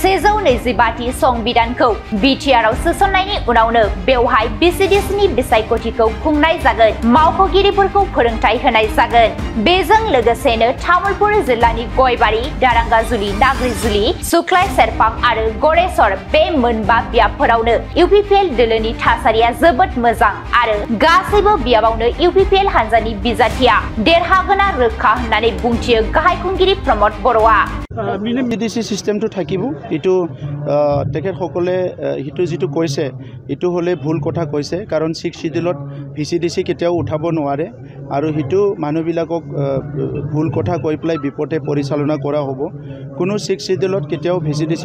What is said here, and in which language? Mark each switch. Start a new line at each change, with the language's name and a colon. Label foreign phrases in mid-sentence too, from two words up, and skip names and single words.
Bodo: 125 संबिधानखौ बीटीआरआव सोसननायनि उनावनो बेवहाय बीसीडीसीनि बिसायख'थिखौ खुंनाय जागोन मावख'गिरिफोरखौ फोरोंथाय होनाय जागोन बेजों लोगोसेनो तामुलपुर जिल्लानि गयबारि दारांगाजुलि नाग्रिजुलि सुक्लाय सेरफां आरो गरेसर बे मोनबा बियाबफोरावनो यूपीपीएल दोलोनि थासारिया जोबोद मोजां आरो गासैबो बियाबावनो यूपीपीएल हानजानि बिजाथिया देरहागोना रोखा होननानै बुंथियो गाहाय खुंगिरि प्रमद बर'आ
Assamese: बीसीडीसी सिस्टेमটো থাকিব ইটো তেখেতসকলে ইটো যেটো কৈছে ইটো হলে ভুল কথা কৈছে কাৰণ 6 শিডিউলত बीसीडीसी কেতিয়াও উঠাব নোৱাৰে আৰু হিটো মানুহবিলাকক ভুল কথা কৈ পেলাই বিপদে পৰিচালনা কৰা হ'ব কোনো 6 শিডিউলত কেতিয়াও बीसीडीसी